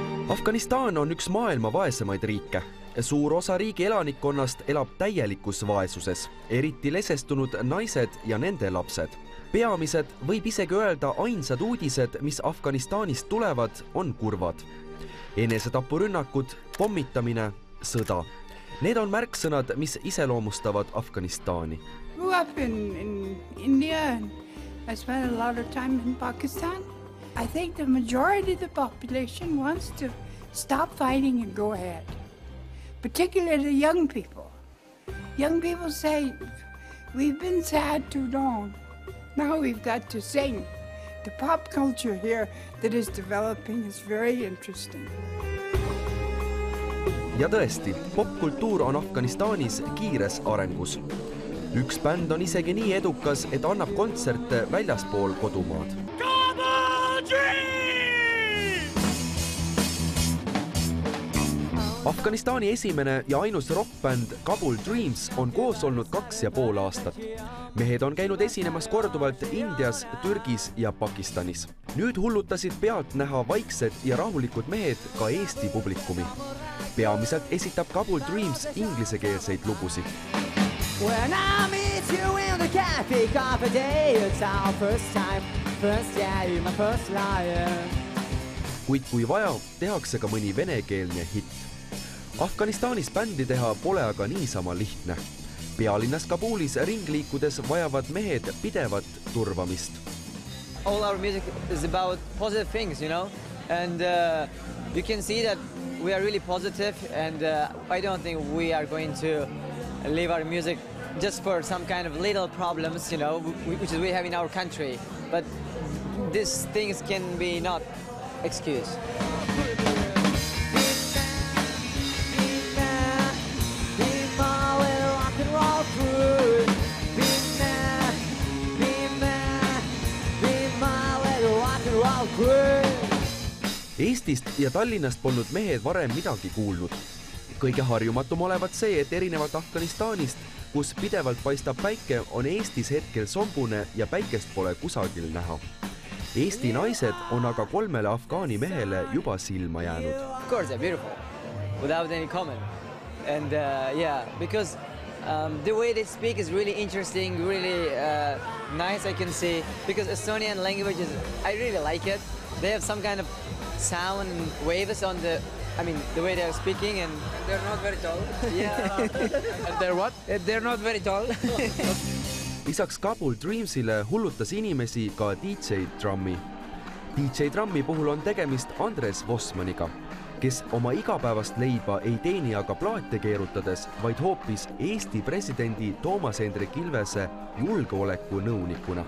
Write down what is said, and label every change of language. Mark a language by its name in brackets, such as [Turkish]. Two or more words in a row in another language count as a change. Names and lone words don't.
[Estonian] Afganistan on üks maailma vaesemaid riike. Suur osa riigi elanikkonnast elab täielikus vaesuses, eriti lesestunud naised ja nende lapsed. Peamised, võib isegi öelda ainsad uudised, mis Afganistanist tulevad, on kurvad. Enesetapurünnakud, pommitamine, sõda. Need on märksõnad, mis iseloomustavad Afganistani. [English] Grew up in India and I spent a lot of time in Pakistan. I think the majority of the population wants to stop fighting and go ahead. Particularly the young people. Young people say, we've been sad too long. Now we've got to sing. The pop culture here that is developing is very interesting. [Estonian] Ja tõesti, popkultuur on Afganistanis kiires arengus. Üks bänd on isegi nii edukas, et annab kontserte väljaspool kodumaad. Afganistani esimene ja ainus rockbänd Kabul Dreams on koos olnud 2,5 aastat. Mehed on käinud esinemas korduvalt Indias, Türgis ja Pakistanis. Nüüd hullutasid pealt näha vaiksed ja rahulikud mehed ka Eesti publikumi. Peamiselt esitab Kabul Dreams inglisekeelseid lugusid. [English] When I meet you in the cafe day, it's our first time, first yeah, you're my first liar. [Estonian] Kuid kui vaja, tehakse ka mõni venekeelne hitt. Afganistanis bändi teha pole aga niisama lihtne. Pealinnas Kabulis ringliikudes vajavad mehed pidevat turvamist. [English] All our music is about positive things, you know, and you can see that we are really positive, and I don't think we are going to leave our music just for some kind of little problems, you know, which we have in our country. But these things can be not excused. [Estonian] Eestist ja Tallinnast polnud mehed varem midagi kuulnud. Kõige harjumatum olevat see, et erinevalt Afganistanist, kus pidevalt paistab päike, on Eestis hetkel sombune ja päikest pole kusagil näha. Eesti naised on aga 3 afgaani mehele juba silma jäänud. [English] Of course, they're beautiful, without any comment. And yeah, because the way they speak is really interesting, really nice, I can see. Because Estonian language I really like it. They have some kind of sound and waves on the way they're speaking, and they're not very tall. Yeah. And they're what? They're not very tall. [Estonian] Lisaks Kabul Dreamsile hullutas inimesi ka DJ Drummi. DJ Drummi puhul on tegemist Andres Vosmaniga, kes oma igapäevast leiba ei teeni aga plaate keerutades, vaid hoopis Eesti presidendi Toomas Hendrik Ilvese julgeoleku nõunikuna.